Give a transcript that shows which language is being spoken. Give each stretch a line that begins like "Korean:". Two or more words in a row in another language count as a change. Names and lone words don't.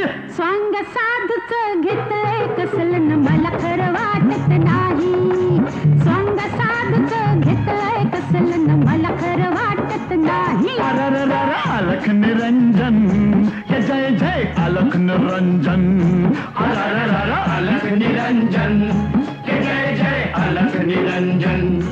Marathi: स्वांग साधूच घेतलंय कसलं न मला खरं वाटत नाही स्वांग साधूच घेतलंय कसलं न मला खरं वाटत नाही
Hindi: अलख निरंजन हे जय जय अलख निरंजन अलख निरंजन के जय जय अलख निरंजन